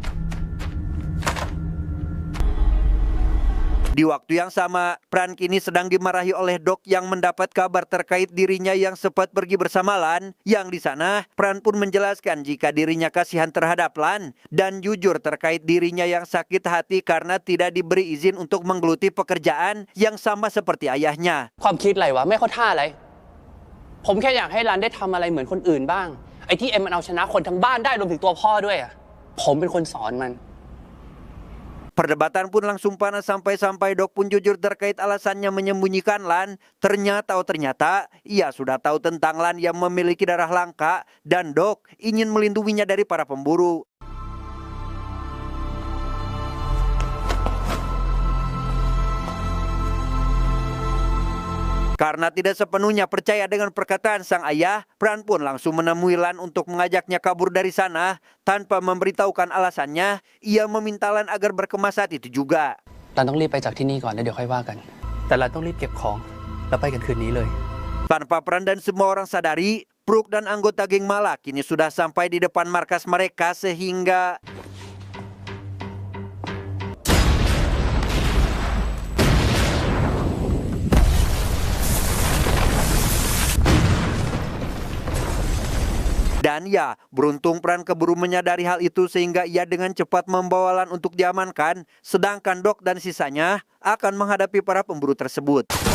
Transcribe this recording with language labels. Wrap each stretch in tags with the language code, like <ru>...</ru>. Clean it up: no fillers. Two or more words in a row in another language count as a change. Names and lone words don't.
<id>Di waktu yang sama, Pran kini sedang dimarahi oleh Doc yang mendapat kabar terkait dirinya yang sempat pergi bersama Lan. Yang di sana, Pran pun menjelaskan jika dirinya kasihan terhadap Lan dan jujur terkait dirinya yang sakit hati karena tidak diberi izin untuk menggeluti pekerjaan yang sama seperti ayahnya.</id> <th>ความคิดอะไรวะไม่เข้าท่าอะไรผมแค่อยากให้รันได้ทำอะไรเหมือนคนอื่นบ้างไอ้ที่เอ็มมันเอาชนะคนทั้งบ้านได้รวมถึงตัวพ่อด้วยอ่ะผมเป็นคนสอนมัน</th> <id>Perdebatan pun langsung panas sampai Doc pun jujur terkait alasannya menyembunyikan Lan. Ternyata ia sudah tahu tentang Lan yang memiliki darah langka dan Doc ingin melindunginya dari para pemburu. Karena tidak sepenuhnya percaya dengan perkataan sang ayah, Pran pun langsung menemui Lan untuk mengajaknya kabur dari sana. Tanpa memberitahukan alasannya, ia meminta Lan agar berkemas saat itu juga.</id> <th>รันต้องรีบไปจากที่นี่ก่อนแล้วเดี๋ยวค่อยว่ากันแต่รันต้องรีบเก็บของแล้วไปกันคืนนี้เลย</th> <id>Tanpa Pran dan semua orang sadari, Brooke dan anggota geng Mala kini sudah sampai di depan markas mereka sehingga dan ya, beruntung Pran keburu menyadari hal itu sehingga ia dengan cepat membawa Lan untuk diamankan, sedangkan Doc dan sisanya akan menghadapi para pemburu tersebut.</id>